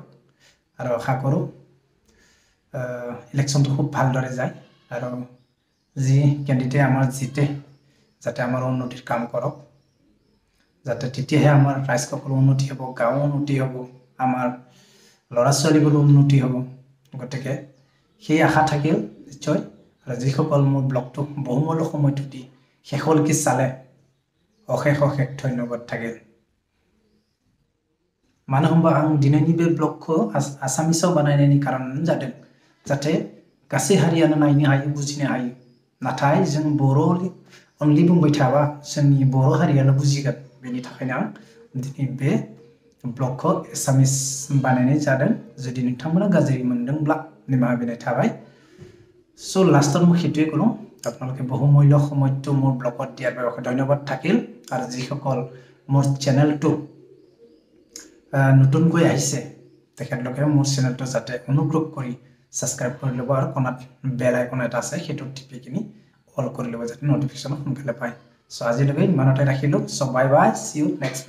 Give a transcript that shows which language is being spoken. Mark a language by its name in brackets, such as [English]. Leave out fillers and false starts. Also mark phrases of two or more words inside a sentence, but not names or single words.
[Assamese] আৰু আশা কৰোঁ ইলেকশ্যনটো খুব ভালদৰে যায় আৰু যি কেণ্ডিডেট আমাৰ জিতে যাতে আমাৰ উন্নতিৰ কাম কৰক যাতে তেতিয়াহে আমাৰ ৰাইজসকলৰ উন্নতি হ'ব গাঁও উন্নতি হ'ব আমাৰ ল'ৰা ছোৱালীবোৰো উন্নতি হ'ব গতিকে সেই আশা থাকিল নিশ্চয় আৰু যিসকল মোৰ ব্লগটো বহুমূল্য সময়টো দি শেষলৈকে চালে অশেষ অশেষ ধন্যবাদ থাকিল [Bodo] मानो होनबा आं दिनैनि बे ब्लगखौ आसामिसाव बानायनायनि कारन जादों जाहाथे गासै हारियानो नायनो हायो बुजिनो हायो नाथाय जों बर' अनलि बुंबाय थाबा जोंनि बर' हारियाल' बुजिगोन बेनि थाखायनो आं दिनै बे ब्लगखौ एसामिस बानायनाय जादों जुदि नोंथांमोना गाज्रि मोनदोंब्ला निमाहा बिनाय थाबाय [English] so lastत [Assamese] মই সেইটোৱে ক'লোঁ আপোনালোকে বহুমূল্য সময়টো মোৰ ব্লগত দিয়াৰ বাবে ধন্যবাদ থাকিল আৰু যিসকল মোৰ চেনেলটো নতুনকৈ আহিছে তেখেতলোকে মোৰ চেনেলটো যাতে অনুগ্ৰহ কৰি সাবস্ক্ৰাইব কৰি ল'ব আৰু কোনাত [English] bell icon [Assamese] এটা আছে সেইটো টিপি কিনি অল কৰি ল'ব যাতে নটিফিকেশ্যন সোনকালে পায় চ' আজিলৈকে ইমানতে ৰাখিলোঁ [English] so bye bye see you next blog